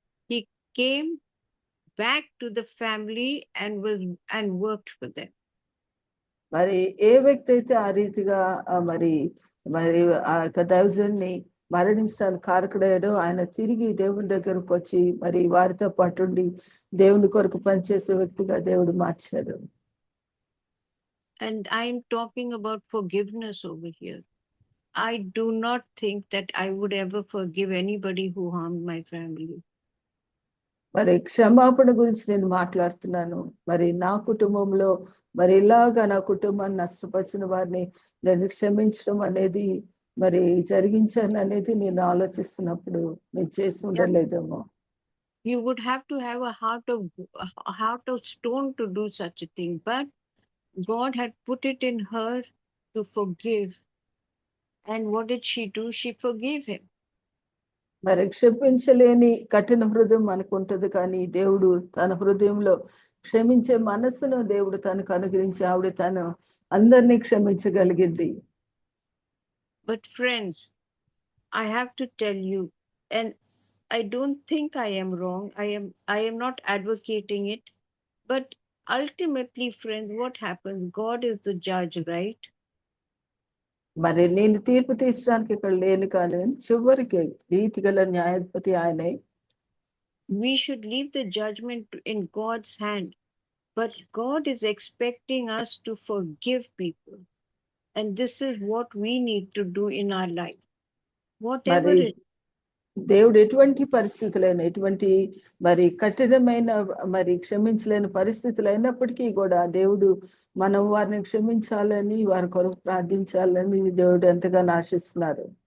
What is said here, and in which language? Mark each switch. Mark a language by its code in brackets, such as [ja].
[en] he came back to the family and worked for them. [te] మరి ఏ వ్యక్తి అయితే ఆ రీతిగా మరి ఆ యొక్క దైవజన్ని మరణించడానికి కారకుడయ్యాడో ఆయన తిరిగి దేవుని దగ్గరకు వచ్చి మరి వారితో పాటుండి దేవుని కొరకు పనిచేసే వ్యక్తిగా దేవుడు మార్చారు. [en] And I'm talking about forgiveness over here. I do not think that I would ever forgive anybody who harmed my family. [te] మరి క్షమాపణ గురించి నేను మాట్లాడుతున్నాను. మరి నా కుటుంబంలో మరి ఇలాగా నా కుటుంబాన్ని నష్టపరిచిన వారిని నేను క్షమించడం అనేది మరి జరిగించాను అనేది నేను ఆలోచిస్తున్నప్పుడు నేను చేసి ఉండలేదేమో. [en] You would have to have a heart of stone to do such a thing, but God had put it in her to forgive. And what did she do? She forgave him. [te] మరి క్షమించలేని కఠిన హృదయం మనకు ఉంటుంది, కానీ దేవుడు తన హృదయంలో క్షమించే మనస్సును దేవుడు తనకు అనుగ్రహించి ఆవిడ తను అందరినీ క్షమించగలిగింది. [en] But friends, I have to tell you, and I don't think I am wrong. I am not advocating it, but ultimately, friends, what happens? God is the judge, right? [te] మరి నేను తీర్పు తీర్చడానికి ఇక్కడ లేను కాదు, చివరికి నీతి గల న్యాయాధిపతి ఆయనే. [en] We should leave the judgment in God's hand, but God is expecting us to forgive people, and this is what we need to do in our life, whatever [te] మరి [en] it. [te] దేవుడు ఎటువంటి పరిస్థితులైనా, ఎటువంటి మరి కఠినమైన మరి క్షమించలేని పరిస్థితులు అయినప్పటికీ కూడా దేవుడు మనం వారిని క్షమించాలని వారి కొరకు ప్రార్థించాలని దేవుడు ఎంతగానో ఆశిస్తున్నారు.